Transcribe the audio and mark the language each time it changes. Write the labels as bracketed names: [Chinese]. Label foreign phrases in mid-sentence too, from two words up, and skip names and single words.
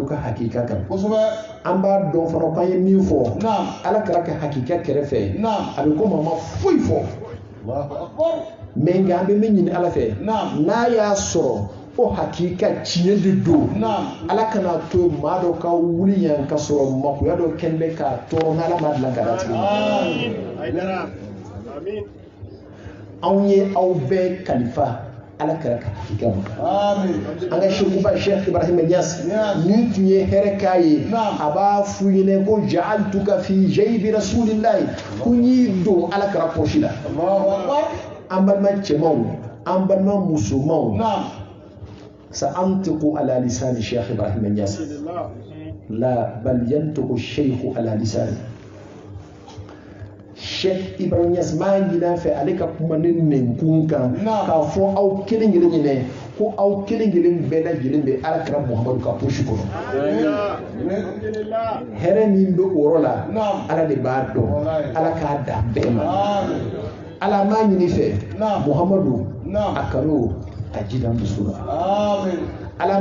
[Bambara] ka hakika kan an b'a dɔn fana k'an ye min fɔ Ala kɛra ka hakika kɛrɛfɛ a bɛ komi a ma foyi fɔ mais nka an bɛ min ɲini Ala fɛ n'a y'a sɔrɔ o hakika tiɲɛ de don Ala kana to maa dɔ ka wuli yan ka sɔrɔ magoya dɔ kɛlen bɛ k'a tɔɔrɔ n'Ala m'a dilan ka latigɛ anw ye aw bɛɛ kalifa Ala kɛra ka hakika ma an ka sekuba Sheikh Ibrahim Niass nin tun ye hɛrɛ k'a ye a b'a f'u ɲɛna ko [Arabic] جعلتك في جيب رسول الله [Bambara] ko n y'i don Ala kɛra poche la an balima cɛmanw an balima musomanw [Arabic] سأنطق على لسان الشيخ إبراهيم النياس لا بل ينطق الشيخ على لسانه [Bambara] Sheikh Ibrahim Niass maa ɲin'a fɛ ale ka kuma ni nin kun kan k'a fɔ aw kelen kelen ɲinɛ ko aw kelen kelen bɛɛ lajɛlen bɛ Ala kɛra Muhamadu ka poche kɔnɔ hɛrɛ min bɛ o yɔrɔ la Ala de b'a dɔn Ala k'a da bɛɛ ma Ala maa ɲini fɛ Muhamadu a kanu a jida muso la Ala